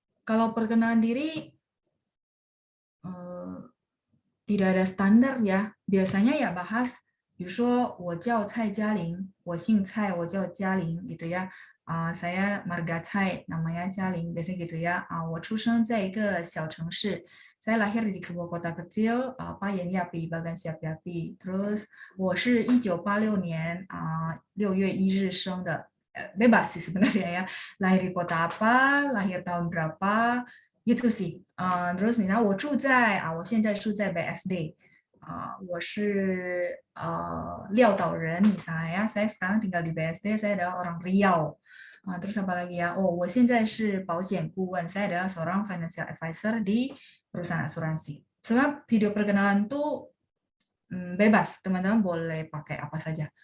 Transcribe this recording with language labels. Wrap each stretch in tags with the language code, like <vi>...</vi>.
<id>Kalau perkenalan diri, tidak ada standar ya. Biasanya ya bahas,</id> <zh>比如说我叫蔡嘉玲, 我姓蔡, 我叫嘉玲</zh> <id>gitu ya. Saya marga Cai, namanya Jialing, biasanya gitu ya.</id> <zh>我出生在一个小城市,</zh> <id>saya lahir di sebuah kota kecil, Payan Yapi, Bagan Siap Yapi. Terus,</id> <zh>我是1986年6月1日生的,</zh> <id>bebas sih sebenarnya ya. Lahir di kota apa, lahir tahun berapa, gitu sih. Terus misalnya</id> <zh>我住在我现在住在 BSD. 我是廖岛人</zh> <id>misalnya ya, saya sekarang tinggal di BSD, saya adalah orang Riau. Terus apa lagi ya?</id> <zh>我现在是保险顾问,</zh> <id>saya adalah seorang financial advisor di perusahaan asuransi. Sebenarnya video perkenalan tuh bebas, teman-teman boleh pakai apa saja.</id>